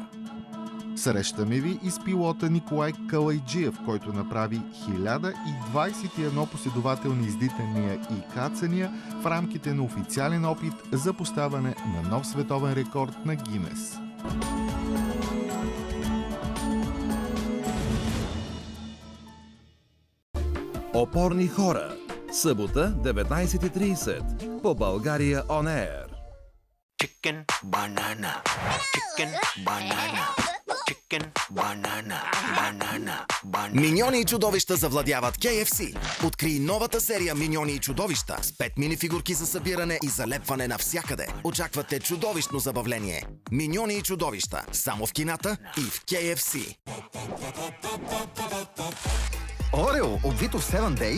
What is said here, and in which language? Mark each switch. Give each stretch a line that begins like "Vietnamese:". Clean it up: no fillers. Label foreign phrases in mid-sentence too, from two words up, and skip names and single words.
Bulgarian: Срещаме ви и с пилота Николай Калайджиев, който направи 1021 последователни издитания и кацания в рамките на официален опит за поставяне на нов световен рекорд на Гинес. Опорни хора. Събота, 19:30. По България On Air.
English: Chicken banana. Chicken banana. Chicken banana. Banana. Banana.
Bulgarian: Миньони и чудовища завладяват KFC. Открий новата серия Миньони и чудовища с 5 минифигурки за събиране и залепване навсякъде. Очаквате чудовищно забавление. Миньони и чудовища. Само в кината и в KFC. Орео, обвито в 7 Days?